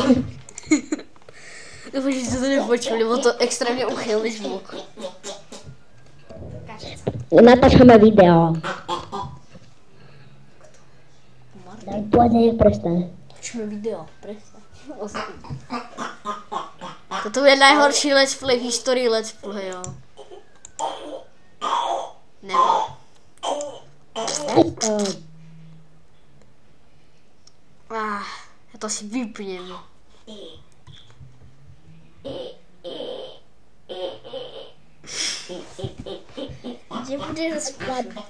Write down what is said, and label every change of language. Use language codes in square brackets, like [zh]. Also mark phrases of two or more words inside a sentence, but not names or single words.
[sk] Dúfam, že si to nepočuli, lebo to extrémne uchylný zvuk. Natáčame video. Daj, poď, prestaň. Počujeme video, prestaň. Toto bude najhorší [en] let's play [sk] v histórii [en] let's playov. Never. [sk] Ja to si vypnem. Kde budeš spať?